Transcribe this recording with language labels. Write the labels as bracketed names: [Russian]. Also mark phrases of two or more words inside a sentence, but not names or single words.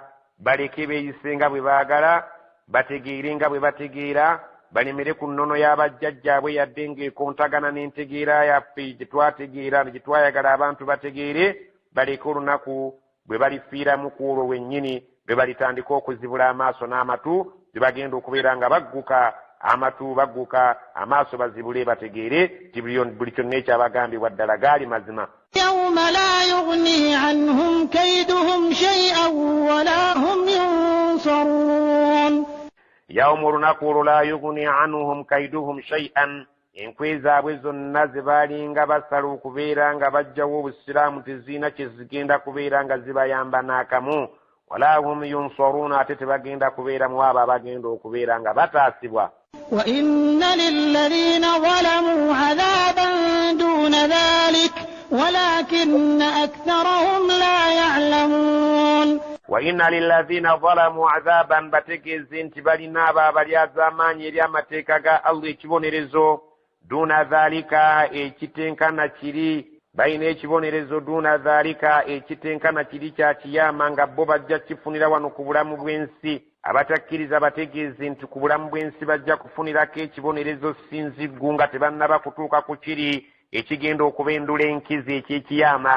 [Ganda] Baleke beeyise nga bwe baagala bategeere nga bwe bategeera balemere ku nnono y'abajjajjaabwe yadde ng'ekontagana n'entegeera yaffe gye twategeera gye twayagala abantu bategeere. Baleke olunaku bwe balifiiramu ku olwo wennyini lwe balitandika okuzibula amaaso n'amatu lwe bagenda okubeera nga bagguka amatu bagguka amaaso bazibule bategeere ti buli kyonna ekyabagambibwa ddala gaali mazima. [Arabic] يوم لا يغني عنهم كيدهم شيئا ولا هم ينصرون [Ganda] Yawmu olunaku olwo [Arabic] لا يغني عنهم كيدهم شيئا [Ganda] enkwe zaabwe zonna ze baalinga basala okubeera nga bajjawo obusiraamu teziina kye zigenda kubeera nga zibayamba n'akamu [Arabic] ولا هم ينصرون [Ganda] ate tebagenda kubeera mu abo abagenda okubeera nga bataasibwa. [Arabic] وإن للذين ظلموا عذابا دون ذلك ولكن أكثرهم لا يعلمون. وإن للذين ظلموا عذابا [Ganda] bategeeze nti balina abo abalyaza amaanyi eri amateeka ga Allah ekibonerezo [Arabic] دون ذلك [Ganda] ekitenkana kiri balina ekibonerezo [Arabic] دون ذلك [Ganda] ekitenkana kiri kya kiyama nga bo bajja kifunira wano ku bulamu bw'ensi. Abatakkiriza bategeeze nti ku bulamu bw'ensi bajja kufunirako ekibonerezo sinziggu nga tebannaba kutuuka ku kiri ekigenda okubendula enkizi eky'ekiyama.